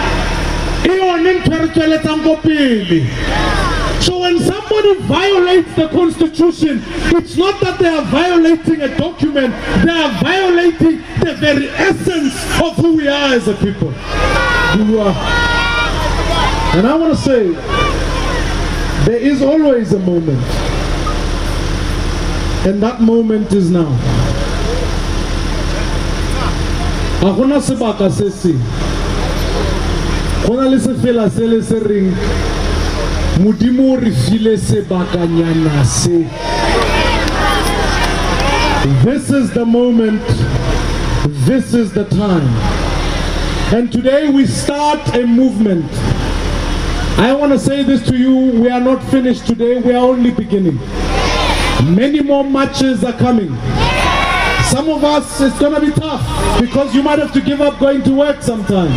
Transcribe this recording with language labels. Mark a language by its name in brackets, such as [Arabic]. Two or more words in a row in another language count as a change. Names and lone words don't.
[English] So when somebody violates the Constitution, it's not that they are violating a document, they are violating the very essence of who we are as a people. And I want to say, there is always a moment And that moment is now. [Tswana] Agona sebaka se se. Gona le se fela se le se ring. Modimo re file sebakanyana se. [English] This is the moment. This is the time. And today we start a movement. I want to say this to you, we are not finished today, we are only beginning. Many more marches are coming. Some of us, it's going to be tough because you might have to give up going to work sometimes.